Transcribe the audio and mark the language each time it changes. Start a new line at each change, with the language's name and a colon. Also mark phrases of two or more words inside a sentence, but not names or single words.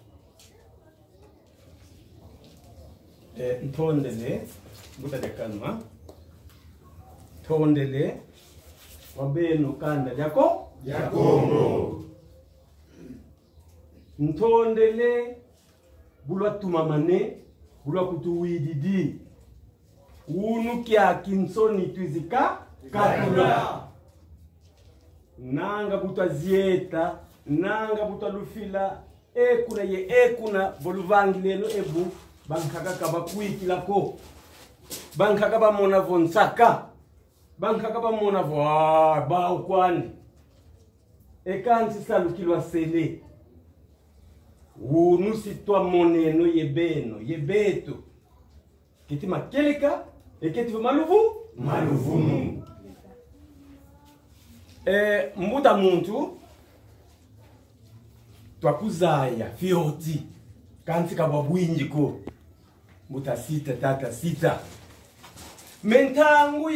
Kongo: ntondele mutadekanwa tondele wabeno kanda yako ya Kongo ntondele bulwa tumamane bulwa kutuwididi unu kya kinsoni twizika katula nanga butwa zieta nanga butwa lufila ekuna voluvangi lelo ebu bankaka kabakuikilako bankaka bamona vonsaka bankaka bamona vo ba ukwani ekansi salukilwa sele unu sitwa moneno yebeto kiti makeleka eketi maluvumu mbuta muntu twakuzaya fioti kansi kabwabwinji ko mbuta sita tata sita mentangu